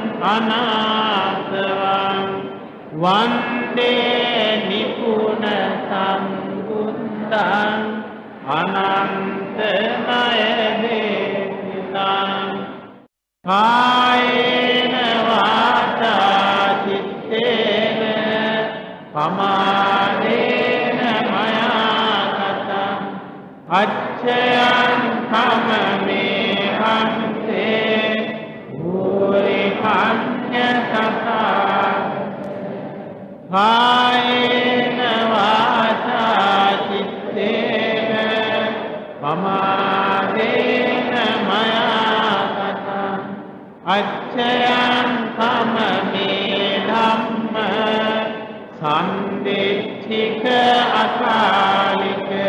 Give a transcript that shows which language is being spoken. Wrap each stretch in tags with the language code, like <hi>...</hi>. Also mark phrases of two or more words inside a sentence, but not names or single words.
<pi>අනාථවං වන්දේ නිපුන සම්බුද්ධං අනන්ත ණය දේශිතං කායේන වාචා චිත්තේන පමාදේන මයා කතං අච්චයං කමමේ හන්තේ භූරි පඤ්ඤ සතා කායේන වාචා චිත්තේන පමාදේන මයා කතං අච්චයං කමමේ ධම්ම සම්දිච්ඡික අකාලික</pi>